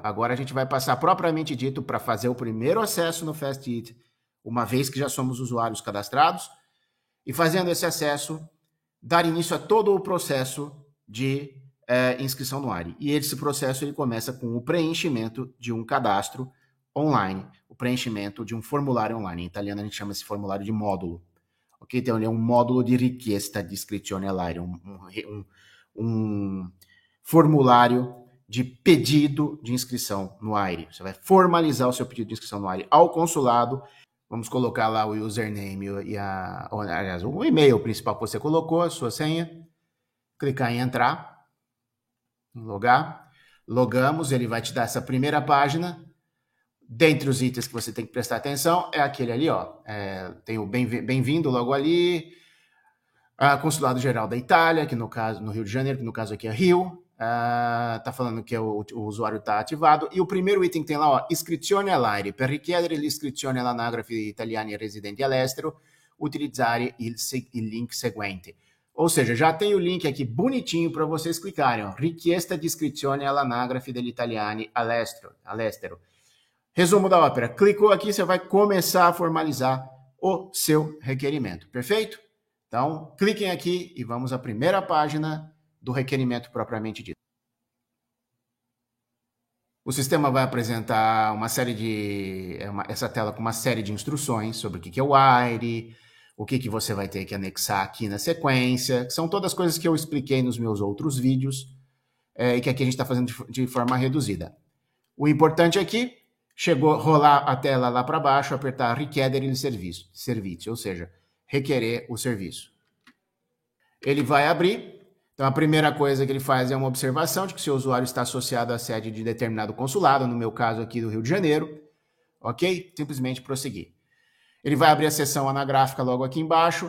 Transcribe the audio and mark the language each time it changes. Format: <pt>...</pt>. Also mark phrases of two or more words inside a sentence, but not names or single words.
<pt>Agora a gente vai passar propriamente dito para fazer o primeiro acesso no FastIT, uma vez que já somos usuários cadastrados, e fazendo esse acesso, dar início a todo o processo de inscrição no AIRE. E esse processo ele começa com o preenchimento de um cadastro online, o preenchimento de um formulário online. Em italiano a gente chama esse formulário de módulo. Ok? Então ele é um módulo de</pt> <it>richiesta di iscrizione all'AIRE,</it> <pt>um formulário de pedido de inscrição no AIRE. Você vai formalizar o seu pedido de inscrição no AIRE ao consulado. Vamos colocar lá o username e aliás, o e-mail principal que você colocou, a sua senha. Clicar em entrar, em logar. Logamos, ele vai te dar essa primeira página. Dentre os itens que você tem que prestar atenção é aquele ali, ó. Tem o bem-vindo logo ali, Consulado Geral da Itália, que no caso, no Rio de Janeiro, que no caso aqui é Rio. Tá falando que o usuário está ativado. E o primeiro item que tem lá, ó,</pt> <it>iscrizione all'AIRE. Per richiedere l'iscrizione all'anagrafe di italiani residenti all'estero, utilizzare il link seguente.</it> <pt>Ou seja, já tem o link aqui bonitinho para vocês clicarem, ó.</pt> <it>Richiesta di iscrizione all'anagrafe degli italiani all'estero.</it> <pt>Resumo da ópera. Clicou aqui, você vai começar a formalizar o seu requerimento. Perfeito? Então, cliquem aqui e vamos à primeira página do requerimento propriamente dito. O sistema vai apresentar uma série de... essa tela com uma série de instruções sobre o que é o AIRE, o que você vai ter que anexar aqui na sequência, que são todas coisas que eu expliquei nos meus outros vídeos e que aqui a gente está fazendo de forma reduzida. O importante aqui, chegou a rolar a tela lá para baixo, apertar</pt> <it>Richiedere il servizio,</it> <pt>ou seja, requerer o serviço. Ele vai abrir. Então, a primeira coisa que ele faz é uma observação de que seu usuário está associado à sede de determinado consulado, no meu caso aqui do Rio de Janeiro. Ok? Simplesmente prosseguir. Ele vai abrir a seção anagráfica logo aqui embaixo.</pt>